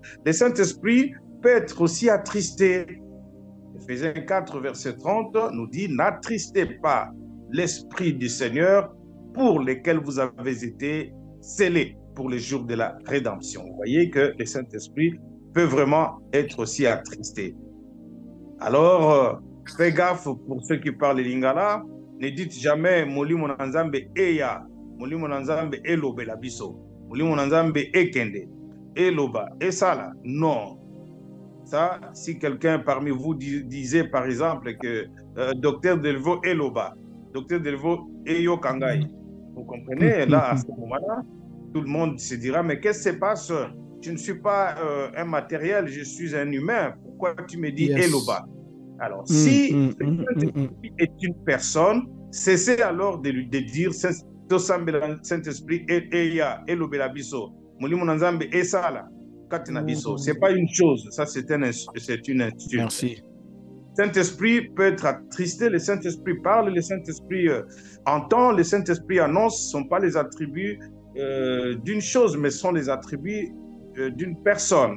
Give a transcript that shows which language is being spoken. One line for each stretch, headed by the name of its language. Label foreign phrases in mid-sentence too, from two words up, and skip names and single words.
French: Le Saint-Esprit peut être aussi attristé. Éphésiens 4, verset 30 nous dit « N'attristez pas l'Esprit du Seigneur pour lesquels vous avez été scellés pour les jours de la rédemption. » Vous voyez que le Saint-Esprit peut vraiment être aussi attristé. Alors, fais gaffe pour ceux qui parlent lingala, ne dites jamais «
Lingala: Moli monanzambe eya »,« Moli monanzambe elobe la biso »,« Moli monanzambe ekende
French: »,« eloba »,« esala ». Non. Ça, si quelqu'un parmi vous disait par exemple que docteur Delvaux eloba, docteur Delvaux
Lingala: eyo kangai,
French: vous comprenez, là, à ce moment-là, tout le monde se dira, mais qu'est-ce qui se passe? Je ne suis pas un matériel, je suis un humain. Pourquoi tu me dis eloba? Alors, si le Saint-Esprit est une personne, cessez alors de dire Saint-Esprit
Lingala: eya elobelabiso, mulimunanzambe esala.
French: C'est pas une chose, ça c'est une insulte. Merci. Le Saint-Esprit peut être attristé, le Saint-Esprit parle, le Saint-Esprit entend, le Saint-Esprit annonce, ce ne sont pas les attributs d'une chose, mais ce sont les attributs d'une personne.